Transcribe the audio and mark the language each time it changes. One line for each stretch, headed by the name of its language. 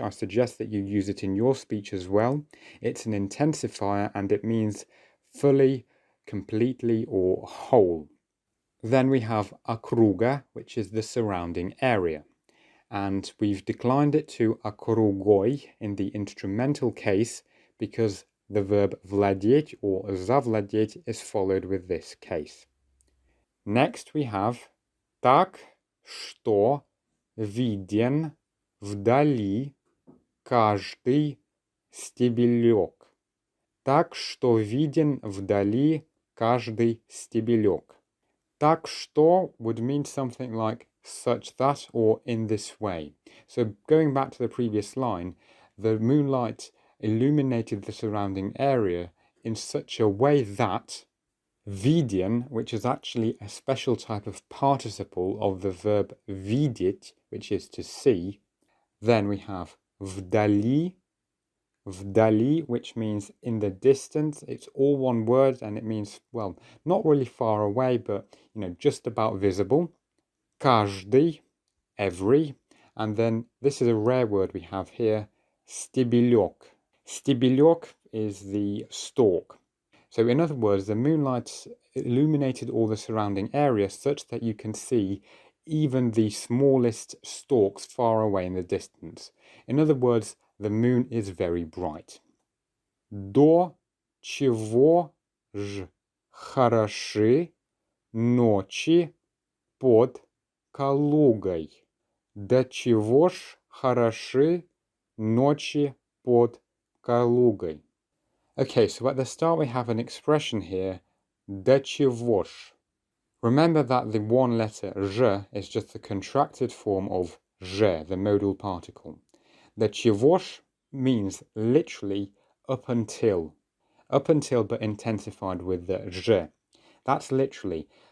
English: I suggest that you use it in your speech as well. It's an intensifier and it means fully, completely, or whole. Then we have округа, which is the surrounding area. And we've declined it to округой in the instrumental case because the verb владеть or завладеть is followed with this case. Next we have
Russian: так, что виден вдали каждый стебелёк. Так, что виден вдали каждый стебелёк.
English: Так, что would mean something like such that or in this way. So going back to the previous line, the moonlight illuminated the surrounding area in such a way that виден, which is actually a special type of participle of the verb видеть, which is to see. Then we have вдали, вдали, which means in the distance. It's all one word and it means, well, not really far away, but, just about visible. Каждый, every. And then this is a rare word we have here, стебелёк. Стебелёк is the stalk. So in other words, the moonlight illuminated all the surrounding area such that you can see even the smallest stalks far away in the distance. In other words, the moon is very bright.
Russian: До чего ж хороши ночи под Калугой. До чего ж хороши ночи под Калугой.
English: Okay, so at the start we have an expression here, до чего ж. Remember that the one letter ж is just the contracted form of же, the modal particle. До чего ж means literally up until but intensified with the ж. That's literally.